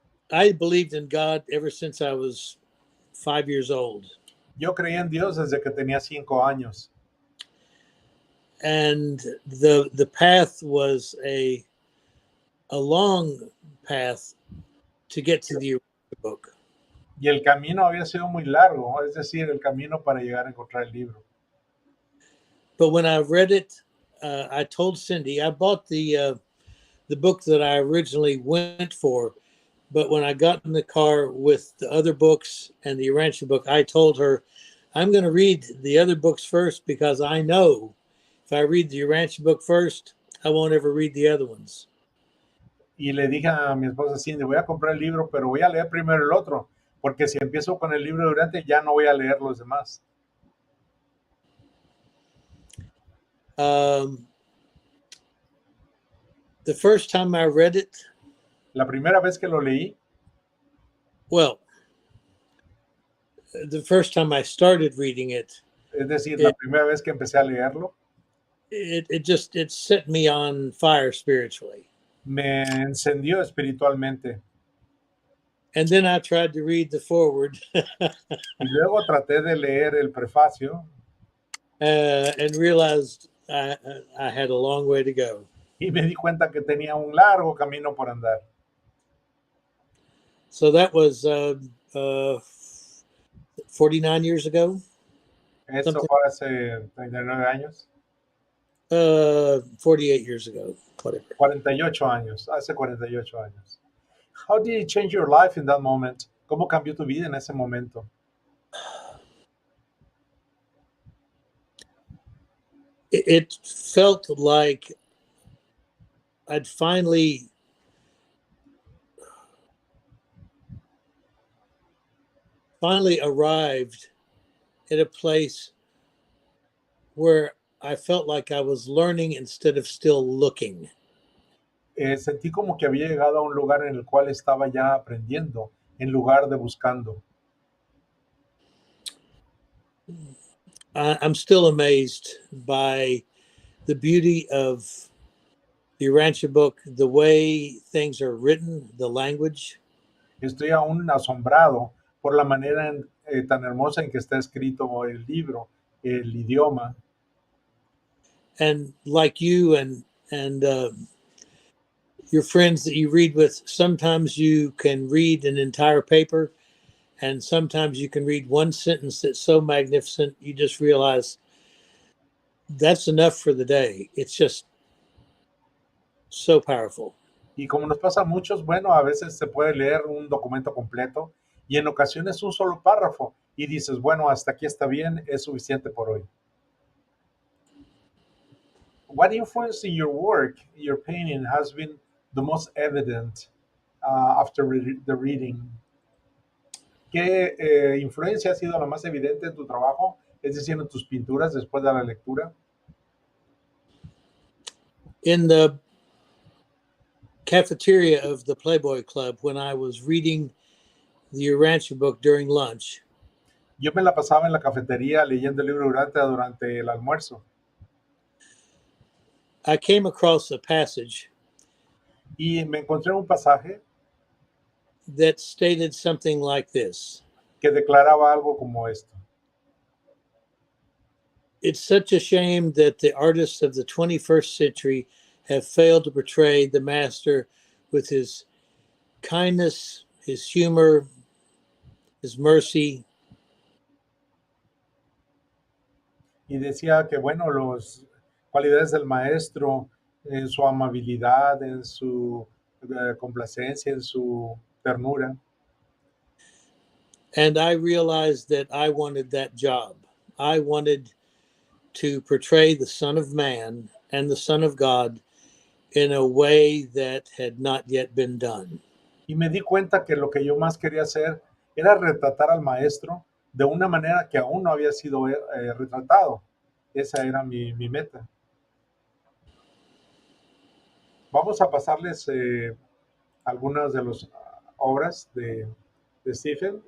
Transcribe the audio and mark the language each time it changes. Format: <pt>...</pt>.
<en>I believed in God ever since I was 5 years old.</en> <es>Yo creía en Dios desde que tenía 5 años.</es> <en>And the path was a long path to get to the book.</en> <es>Y el camino había sido muy largo, es decir, el camino para llegar a encontrar el libro.</es> <en>But when I read it, I told Cindy, I bought the book that I originally went for, but when I got in the car with the other books and the Urantia book, I told her, I'm going to read the other books first because I know if I read the Urantia book first, I won't ever read the other ones.</en> <es>Y le dije a mi esposa Cindy, voy a comprar el libro, pero voy a leer primero el otro, porque si empiezo con el libro de Urantia, ya no voy a leer los demás.</es> <en>The first time I read it,</en> <es>la primera vez que lo leí,</es> <en>well, the first time I started reading it,</en> <es>es decir, la primera vez que empecé a leerlo,</es> <en>it set me on fire spiritually.</en> <es>Me encendió espiritualmente.</es> <en>And then I tried to read the foreword.</en> <es>Y luego traté de leer el prefacio.</es> <en>And realized I had a long way to go.</en> <es>Y me di cuenta que tenía un largo camino por andar.</es> <en>So that was 49 years ago.</en> <es>Eso fue hace 39 años.</es> <en>48 years ago, whatever.</en> <es>48 años, hace 48 años.</es> <en>How did it change your life in that moment?</en> <es>¿Cómo cambió tu vida en ese momento?</es> <en>It felt like I'd finally arrived at a place where I felt like I was learning instead of still looking.</en> <es>Sentí como que había llegado a un lugar en el cual estaba ya aprendiendo en lugar de buscando.</es> <en>I'm still amazed by the beauty of the Urantia book, the way things are written, the language.</en> <es>Estoy aún asombrado por la manera tan hermosa en que está escrito el libro, el idioma.</es> <en>And like you and your friends that you read with, sometimes you can read an entire paper, and sometimes you can read one sentence that's so magnificent you just realize that's enough for the day. It's just so powerful.</en> <es>Y como nos pasa a muchos, bueno, a veces se puede leer un documento completo y en ocasiones un solo párrafo y dices, bueno, hasta aquí está bien, es suficiente por hoy.</es> <en>What influence in your work, your painting, has been the most evident after the reading?</en> <es>¿Qué influencia ha sido la más evidente en tu trabajo? Es decir, en tus pinturas después de la lectura.</es> <en>In the cafeteria of the Playboy Club, when I was reading the Urantia book during lunch,</en> <es>Yo me la pasaba en la cafetería leyendo el libro durante el almuerzo</es> <en>I came across a passage</en> <es>y me encontré un pasaje</es> <en>that stated something like this:</en> <es>que declaraba algo como esto.</es> <en>it's such a shame that the artists of the 21st century have failed to portray the master with his kindness, his humor, his mercy,</en> <es>Y decía que, bueno, las cualidades del maestro, en su amabilidad, en su complacencia, en su ternura.</es> <en>and I realized that I wanted that job. I wanted to portray the Son of Man and the Son of God in a way that had not yet been done.</en> <es>Y me di cuenta que lo que yo más quería hacer era retratar al maestro de una manera que aún no había sido retratado. Esa era mi meta. Vamos a pasarles algunas de las obras de Stephen.</es>